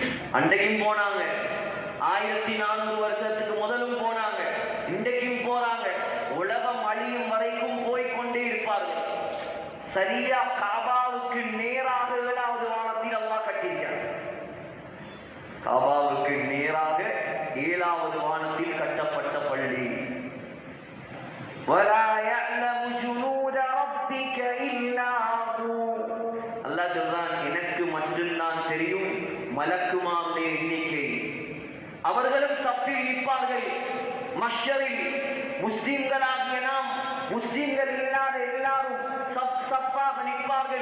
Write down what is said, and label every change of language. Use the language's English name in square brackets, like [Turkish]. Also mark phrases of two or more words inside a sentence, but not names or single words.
[Tamil] அன்றைக்கும் போனாங்க, 1400 வருஷத்துக்கு முதலும் போனாங்க, இன்றைக்கும் போறாங்க. உலகம் அழியும் வரைக்கும் போய்கொண்டே இருப்பார்கள். சரியா காபாவுக்கு நேராக 7வது வானத்தில் அல்லாஹ் கட்டியிருக்கிறார். காபாவுக்கு நேராக 7வது வானத்தில் கட்டப்பட்ட பள்ளி. [Arabic] وَلَا يَعْلَمُ جُنُودَ رَبِّكَ إِلَّا هُوَ. [Tamil] அல்லாஹ் சொல்றான், எனக்கு மட்டும்தான் தெரியும் மலக்குமாருடைய எண்ணிக்கை. அவர்களும் சஃபில் நிற்பார்கள். மஹ்ஷரில் முஸ்லிம்களாகிய நாம், முஸ்லிம்கள் இல்லாத எல்லாரும் சஃப்பாக நிற்பார்கள்.